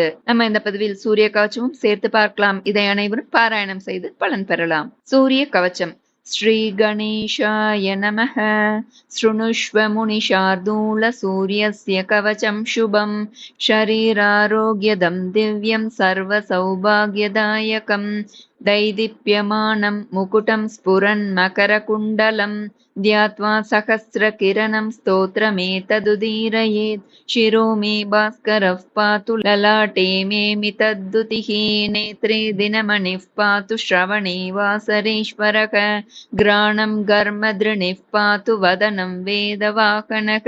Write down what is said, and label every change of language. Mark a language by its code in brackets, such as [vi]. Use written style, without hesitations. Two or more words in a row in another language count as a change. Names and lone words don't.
[ta] நம்ம இந்த பதிவில் சூரிய கவச்சமும் சேர்த்து பார்க்கலாம். இதை அனைவரும் பாராயணம் செய்து பலன் பெறலாம். [sa] सूर्य कवचम्। श्री गणेशाय नमः. शृणुष्व मुनिशार्दूल सूर्यस्य कवचं शुभम् शरीरारोग्यदं दिव्यं सर्व सौभाग्यदायकम् दैदीप्यमानं मुकुटं स्फुरन् मकरकुण्डलं ध्यात्वा सहस्रकिरणं स्तोत्रमेतदुदीरयेत् शिरो मे भास्करः पातु ललाटे मे मितद्दुतिः नेत्रे दिनमणिः पातु श्रवणे वासरेश्वरः घ्राणं घर्मदृणिः पातु वदनं वेदवाहनः